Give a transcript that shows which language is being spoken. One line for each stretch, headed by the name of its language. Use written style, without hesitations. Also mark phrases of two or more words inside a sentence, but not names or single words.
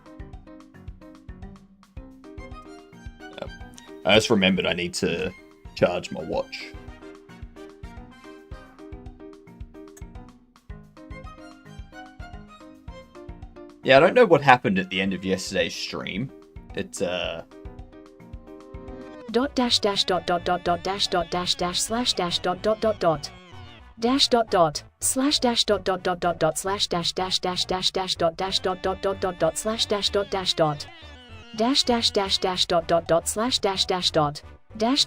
English: I just remembered I need to charge my watch. Yeah, I don't know what happened at the end of yesterday's stream. It's dot dash dash dot dot dot dot dash dot dash dash slash dash dot dot dot dot dash dot dot slash dash dot dot dot dot dot slash dash dash dash dash dash dot dash dot dot dot dot dot slash dash dot dash dot dash dash dash dash dot dot dot slash dash dash dot dash